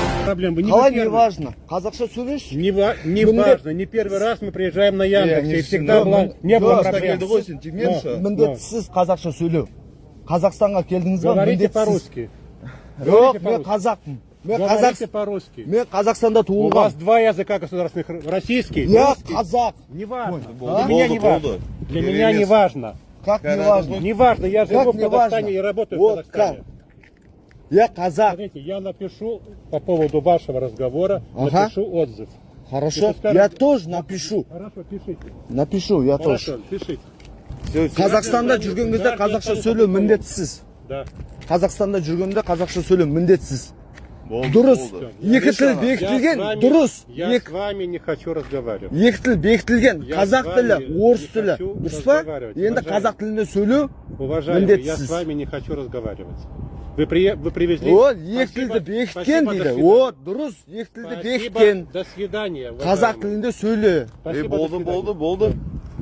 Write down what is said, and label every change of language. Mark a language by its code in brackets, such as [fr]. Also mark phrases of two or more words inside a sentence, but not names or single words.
[ru] проблем. Вы не [kk] Қалай [ru] вы не первый. важно? [kk] Қазақша сөйлеш? [ru] Не важно, не первый раз мы приезжаем на Яндексе, и всегда не было проблем. [kk] Міндетсіз қазақша сөйлеу. Қазақстанға келдіңіз ба? [ru] Говорите [kk] Міндетсіз. [ru] по-русски. [kk] Жоқ, мен қазақпын. [ru] Говорите по-русски. [kk] Мен Қазақстанда [ru] У [kk] туылғам. [ru] вас два языка государственных. Российский, Я русский. [kk] қазақ. [ru] Не важно. А? Для меня не важно. Для меня не важно. Как не важно? Не важно, я живу в не Казахстане важно? и работаю в Вот Казахстане. как? Я казах. Смотрите, я напишу по поводу вашего разговора, Ага. напишу отзыв. Хорошо. скажете- Я тоже напишу. Хорошо, пишите. Напишу, я тоже. Хорошо, пишите. [kk] Қазақстанда жүрген кезде қазақша сөйлеу міндетсіз. [ru] Да. [kk] Қазақстанда жүргенде қазақша сөйлеу міндетсіз. Дұрыс. Екі тіл бекітілген, дұрыс. [ru] Я с вами не хочу разговаривать. [kk] Екі тіл бекітілген, [ru] Я [kk] қазақ [ru] с [kk] тілі, [ru] вами [kk] орыс [ru] не [kk] тілі. [ru] хочу [kk] Дұрыс па? [ru] разговаривать, [kk] Енді [ru] уважаемый. [kk] қазақ тілінде сөйлеу [ru] Уважаемый, я с [kk] міндетсіз. [ru] вами не хочу разговаривать. Вы привезли... [kk] О, екі тілді бекіткен [ru] Спасибо, до [kk] дейді. [ru] свидания. [kk] О, дұрыс. Екі тілді [ru] Спасибо, [kk] бекіткен. [ru] до свидания. [kk] Қазақ [ru] уважаемый. [kk] тілінде сөйле. [ru] Спасибо, до свидания. [kk] Болды.